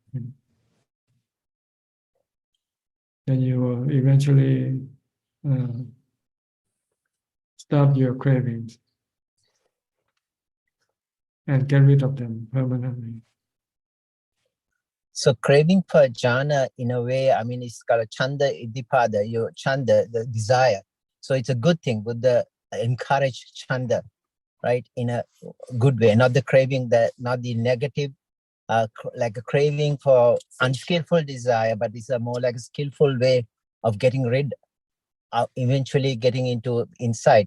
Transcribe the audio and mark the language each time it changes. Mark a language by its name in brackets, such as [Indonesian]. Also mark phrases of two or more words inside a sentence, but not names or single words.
[English] Then you will eventually stop your cravings and get rid of them permanently. So craving for jhana, in a way, I mean, it's called a [Pali] chanda iddhipada, [English] your chanda, the desire. So it's a good thing. Buddha encourage chanda, right, in a good way, not the craving, not the negative, like a craving for unskillful desire, but it's a more like a skillful way of getting rid of, eventually getting into inside.